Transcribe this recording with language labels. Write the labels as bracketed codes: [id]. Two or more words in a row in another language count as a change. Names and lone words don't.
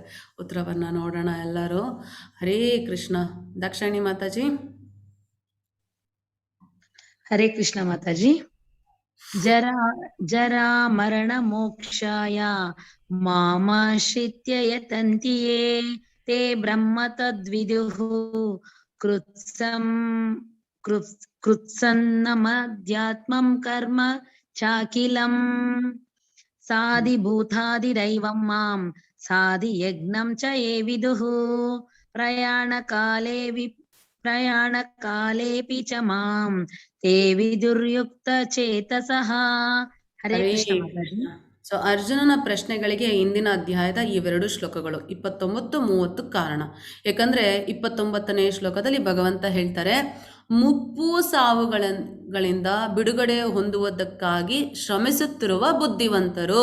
[kn] ಉತ್ತರವನ್ನು ನೋಡೋಣ ಎಲ್ಲರೂ. [sa] ಹರೇ ಕೃಷ್ಣ. [kn] ದಾಕ್ಷಾಯಿಣಿ ಮಾತಾಜಿ. [sa] ಹರೇ ಕೃಷ್ಣ [kn] ಮಾತಾಜಿ. [sa] ಜರಾ ಮರಣ ಮೋಕ್ಷಾಯ ಮಾಮಾಶ್ರಿತ್ಯ ಯತಂತಿ ಯೇ ತೇ ಬ್ರಹ್ಮ ತದ್ವಿದುಃ ಕೃತ್ಸನ್ನಮಧ್ಯಾತ್ಮಂ ಕರ್ಮ ಚಾಕಿಲಂ ಸಾಧಿಭೂತಾದಿರೈವಂ ಮಾಂ ಸಾಧಿ ಯಜ್ಞಂ ಚ ಯೇ ವಿದುಃ ಪ್ರಯಾಣಕಾಲೇಪಿ ಚ ಮಾಂ ತೇ ವಿದುರ್ಯುಕ್ತ ಚೇತಸಃ. ಹರೇ ಕೃಷ್ಣ. [kn] ಸೊ ಅರ್ಜುನನ ಪ್ರಶ್ನೆಗಳಿಗೆ ಇಂದಿನ ಅಧ್ಯಾಯದ ಇವೆರಡು ಶ್ಲೋಕಗಳು 29-30 ಕಾರಣ. ಯಾಕಂದರೆ 29ನೇ ಶ್ಲೋಕದಲ್ಲಿ ಭಗವಂತ ಹೇಳ್ತಾರೆ, ಮುಪ್ಪು ಸಾವುಗಳಿಂದ ಬಿಡುಗಡೆ ಹೊಂದುವುದಕ್ಕಾಗಿ ಶ್ರಮಿಸುತ್ತಿರುವ ಬುದ್ಧಿವಂತರು.